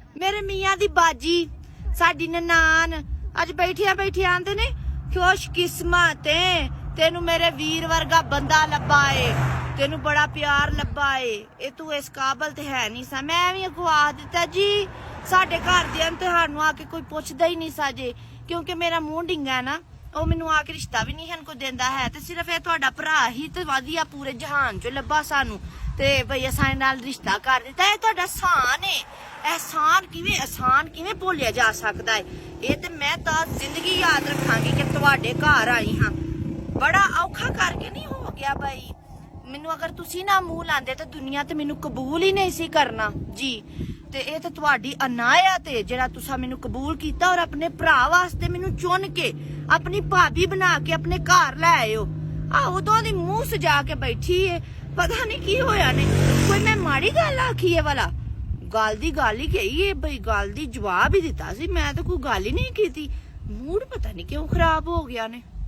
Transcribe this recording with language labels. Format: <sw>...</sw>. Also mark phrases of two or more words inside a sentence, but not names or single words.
<pa>ਮੇਰੇ ਮੀਆਂ ਦੀ ਬਾਜੀ ਸਾਡੀ ਨਨਾਣ ਅੱਜ ਬੈਠੀਆਂ ਬੈਠੀਆਂ ਆਂਦੇ ਨੇ ਖ਼ੁਸ਼ਕਿਸਮਤ ਹੈ ਤੈਨੂੰ ਮੇਰੇ ਵੀਰ ਵਰਗਾ ਬੰਦਾ ਲੱਭਾ ਹੈ ਤੈਨੂੰ ਬੜਾ ਪਿਆਰ ਲੱਭਾ ਹੈ ਯੇ ਤੂੰ ਇਸ ਕਾਬਲ ਤੇ ਹੈ ਨਹੀਂ ਸਾ। ਮੈਂ ਭੀ ਅਗਵਾ ਦਿੱਤਾ ਜੀ ਸਾਡੇ ਘਰ ਦੇ ਤੁਹਾਨੂੰ ਆਕੇ ਕੋਈ ਪੁੱਛਦਾ ਹੀ ਨਹੀਂ ਸਾਜੇ ਕਿਉਂਕਿ ਮੇਰਾ ਮੂੰਹ ਡਿੰਗਾ ਹੈ ਨਾ ਉਹ ਮੈਨੂੰ ਆ ਕੇ ਰਿਸ਼ਤਾ ਵੀ ਨਹੀਂ ਹਨ ਕੋ ਦਿੰਦਾ ਹੈ ਤੇ ਸਿਰਫ ਇਹ ਤੁਹਾਡਾ ਭਰਾ ਹੀ ਤੇ ਵਧੀਆ ਪੂਰੇ ਜਹਾਨ ਚੋਂ ਲੱਭਾ ਸਾਨੂੰ ਤੇ ਭਈ ਅਸਾਂ ਨਾਲ ਰਿਸ਼ਤਾ ਕਰ ਦਿੱਤਾ। ਇਹ ਤੁਹਾਡਾ ਆਸਾਨ ਹੈ ਆਸਾਨ ਕਿਵੇਂ ਭੁੱਲਿਆ ਜਾ ਸਕਦਾ ਹੈ। ਇਹ ਤੇ ਮੈਂ ਤਾਂ ਜ਼ਿੰਦਗੀ ਯਾਦ ਰੱਖਾਂਗੀ ਕਿ ਤੁਹਾਡੇ ਘਰ ਆਈ ਹਾਂ। ਬੜਾ ਔਖਾ ਕਰਕੇ ਨਹੀਂ ਹੋ ਗਿਆ ਭਾਈ ਮੈਨੂੰ ਅਗਰ ਤੁਸੀਂ ਨਾ ਮੂੰਹ ਲਾਂਦੇ ਤਾਂ ਦੁਨੀਆ ਤੇ ਮੈਨੂੰ ਕਬੂਲ ਹੀ ਨਹੀਂ ਸੀ ਕਰਨਾ ਜੀ। ਤੇ ਇਹ ਤਾਂ ਤੁਹਾਡੀ ਅਨਾਇਆ ਤੇ ਜਿਹੜਾ ਤੁਸੀਂ ਮੈਨੂੰ ਕਬੂਲ ਕੀਤਾ ਔਰ ਆਪਣੇ ਭਰਾ ਵਾਸਤੇ ਮੈਨੂੰ ਚੁਣ ਕੇ</pa> <ur>اپنی بھابھی بنا کے اپنے گھر لے آئے ہو.</ur> <pa>ਉਦੋਂ ਦੀ ਮੂੰਹ ਸਜਾ ਕੇ ਬੈਠੀ ਹੈ ਪਤਾ ਨਹੀਂ ਕੀ ਹੋਇਆ ਨੇ ਕੋਈ ਮੈਂ ਮਾੜੀ ਗੱਲ ਆਖੀ ਹੈ ਵਾਲਾ ਗੱਲ ਦੀ ਗੱਲ ਹੀ ਕਹੀ ਹੈ ਭਾਈ ਗੱਲ ਦੀ ਜਵਾਬ ਹੀ ਦਿੱਤਾ ਸੀ ਮੈਂ ਤੋ ਕੋਈ ਗੱਲ ਹੀ ਨਹੀਂ ਕੀ। ਮੂਡ ਪਤਾ ਨਹੀਂ ਕਿਉਂ ਖ਼ਰਾਬ ਹੋ ਗਿਆ ਨੇ।</pa>